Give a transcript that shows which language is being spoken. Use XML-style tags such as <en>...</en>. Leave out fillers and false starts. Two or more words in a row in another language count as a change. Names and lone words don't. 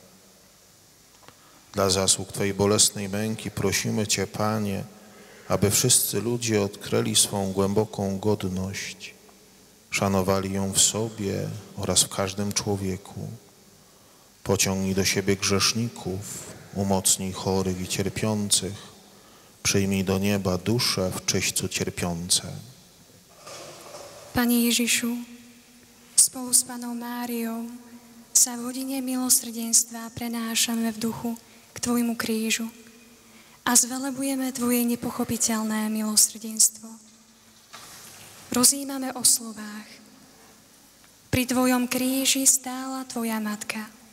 <pl>Dla zasług Twojej bolesnej męki prosimy Cię, Panie, aby wszyscy ludzie odkryli swą głęboką godność, szanowali ją w sobie oraz w każdym człowieku. Pociągnij do siebie grzeszników, umocnij chorych i cierpiących, przyjmij do nieba dusze w czyśćcu cierpiące.</pl> <sk>Pane Ježišu, spolu s Pannou Máriou sa v hodine milosrdenstva prenášame v duchu k Tvojmu krížu a zvelebujeme Tvoje nepochopiteľné milosrdenstvo. Rozjímame o slovách: pri Tvojom kríži stála Tvoja matka.</sk>